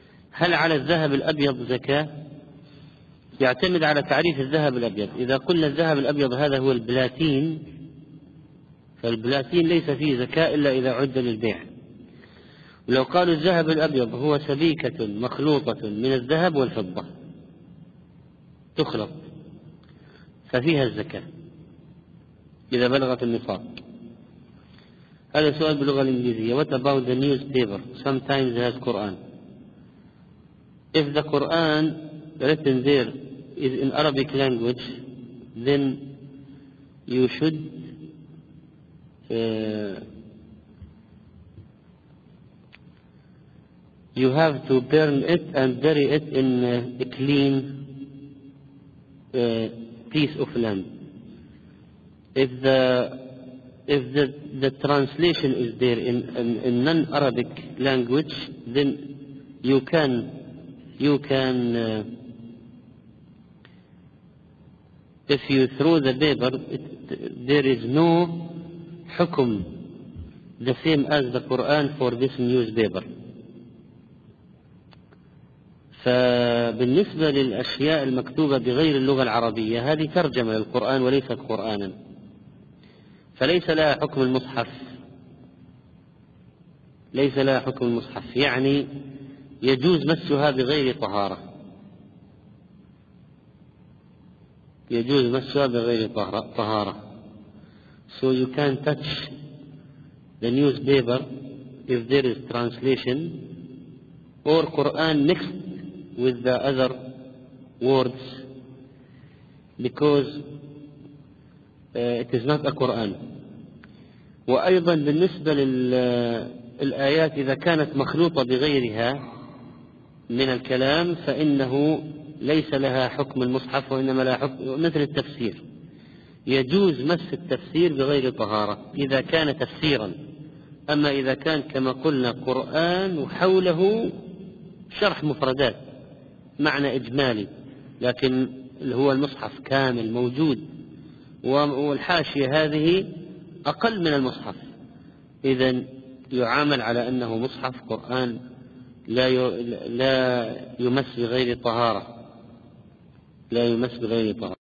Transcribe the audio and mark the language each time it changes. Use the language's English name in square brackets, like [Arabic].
[Arabic] هل على الذهب الأبيض زكاة؟ يعتمد على تعريف الذهب الأبيض، إذا قلنا الذهب الأبيض هذا هو البلاتين فالبلاتين ليس فيه زكاة إلا إذا عد للبيع، ولو قالوا الذهب الأبيض هو سبيكة مخلوطة من الذهب والفضة تخلط ففيها الزكاة إذا بلغت النصاب. هذا سؤال باللغة الإنجليزية، [English] What about the newspaper sometimes has Quran if the Quran written there is in Arabic language then you should you have to burn it and bury it in a clean piece of land. If the translation is there in non-Arabic language then you can if you throw the paper there is no hukum the same as the Quran for this newspaper. [Arabic] فبالنسبة للأشياء المكتوبة بغير اللغة العربية هذه ترجمة للقرآن وليست قرآنا، فليس لها حكم المصحف، ليس لها حكم المصحف، يعني يجوز مسها بغير طهارة، يجوز مسها بغير طهارة. [English] So you can touch the newspaper if there is translation or Quran mixed with the other words, because it is not a Quran. [Arabic] وأيضا بالنسبة للآيات إذا كانت مخلوطة بغيرها من الكلام فإنه ليس لها حكم المصحف وإنما لها حكم مثل التفسير. يجوز مس التفسير بغير طهارة إذا كان تفسيرا، أما إذا كان كما قلنا قرآن وحوله شرح مفردات معنى إجمالي، لكن هو المصحف كامل موجود والحاشية هذه أقل من المصحف، إذن يعامل على أنه مصحف قرآن لا يمس بغير طهارة.